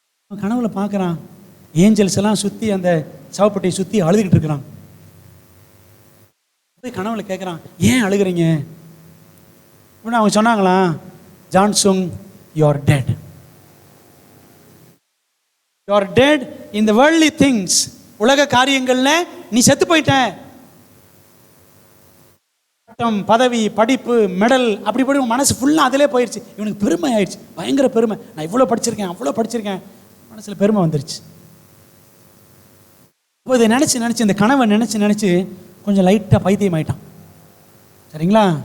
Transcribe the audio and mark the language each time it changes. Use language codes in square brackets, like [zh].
[ta] அவன் கனவுல பார்க்குறான், ஏஞ்சல்ஸ் எல்லாம் சுற்றி அந்த சவப்பட்டியை சுற்றி அழுதுகிட்டு இருக்கிறான். போய் கனவுல கேட்குறான், ஏன் அழுகிறீங்க? அப்படின்னு அவங்க சொன்னாங்களா, John Sangh, [en] You are dead. You are dead in the worldly things. [ta] உலக காரியங்கள்ல நீ செத்து போயிட்ட. பட்டம், பதவி, படிப்பு, மெடல், அப்படி மனசு ஃபுல்லாக அதிலே போயிடுச்சு. இவனுக்கு பெருமை ஆயிடுச்சு, பயங்கர பெருமை. நான் இவ்வளோ படிச்சிருக்கேன், அவ்வளோ படிச்சிருக்கேன், மனசில் பெருமை வந்துருச்சு. இப்போ இதை நினச்சி இந்த கனவை நினச்சி கொஞ்சம் லைட்டாக பைத்தியம் ஆயிட்டான். சரிங்களா?